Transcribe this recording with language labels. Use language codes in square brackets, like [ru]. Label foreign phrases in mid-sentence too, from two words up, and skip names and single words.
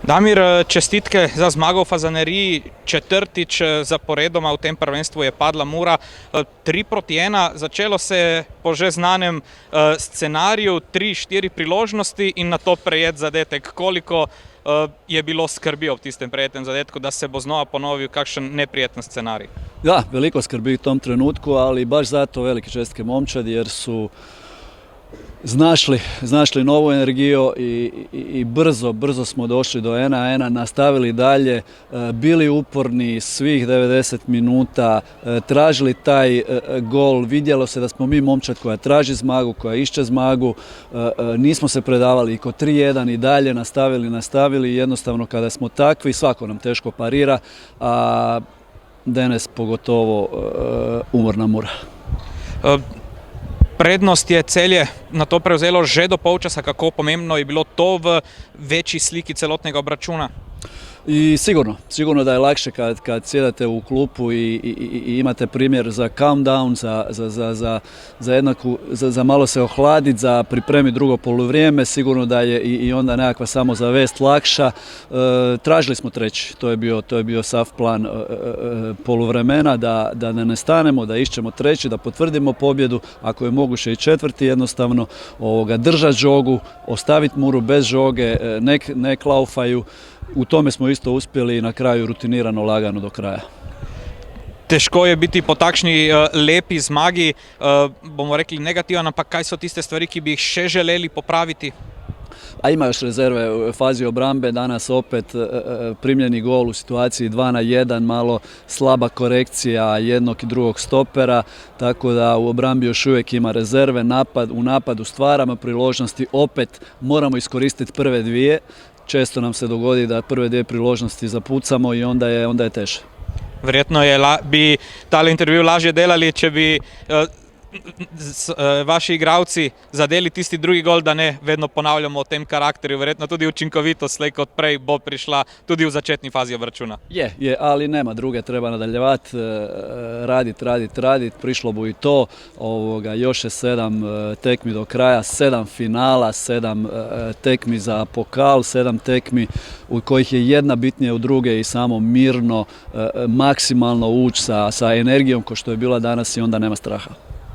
[sl] Damir, čestitke za zmago v Fazaneriji, četrtič zaporedoma v tem prvenstvu je padla Mura. 3-1, začelo se je po že znanem scenariju, 3-4 priložnosti in na to prejet zadetek. Koliko je bilo skrbi ob tistem prejetem zadetku, da se bo znova ponovil kakšen neprijeten scenarij? [hr] Da, veliko skrbi u tom trenutku, ali baš zato velike čestitke momčadi jer su znašli novu energiju i brzo smo došli do 1-1, nastavili dalje, bili uporni svih 90 minuta, tražili taj gol, vidjelo se da smo mi momčad koja traži zmagu, koja išće zmagu, nismo se predavali i kod 3-1 i dalje nastavili i jednostavno kada smo takvi svako nam teško parira, a danes pogotovo umorna Mura. [sl] Prednost je Celje na to prevzelo že do polčasa, kako pomembno je bilo to v večji sliki celotnega obračuna? [hr] I sigurno da je lakše kad sjedate u klupu i imate primjer za [en] calm down, [hr] za malo se ohladiti, za pripremiti drugo poluvrijeme, sigurno da je i onda nekakva samozavest lakša. Tražili smo treći, to je bio sav plan poluvremena, da ne stanemo, da išćemo treći, da potvrdimo pobjedu, ako je moguće i četvrti, jednostavno držati žogu, ostaviti Muru bez žoge, nek laufaju. U tome smo isto uspjeli i na kraju rutinirano, lagano do kraja. [sl] Težko je biti po takšni lepi zmagi, bomo rekli negativan, ampak kaj so tiste stvari, ki bi jih še želeli popraviti? [hr] A ima još rezerve u fazi obrambe, danas opet primljeni gol u situaciji 2-1, malo slaba korekcija jednog i drugog stopera, tako da u obrambi još uvijek ima rezerve, u napadu stvaramo priložnosti, opet moramo iskoristiti prve dvije. Često nam se dogodi da prve dvije priložnosti zapucamo i onda je teže. [sl] Verjetno bi tale intervju lažje delali, če bi vaši igralci zadeli tisti drugi gol, da ne vedno ponavljamo o tem karakterju. Verjetno tudi učinkovitost slej kot prej bo prišla tudi v začetni fazi obračuna. [hr] Je, ali nema druge, treba nadaljevati, radit, prišlo bo i to. Još je 7 tekmi do kraja, 7 finala, 7 tekmi za pokal, 7 tekmi u kojih je jedna bitnije u druge i samo mirno, maksimalno ući sa energijom ko što je bila danas i onda nema straha.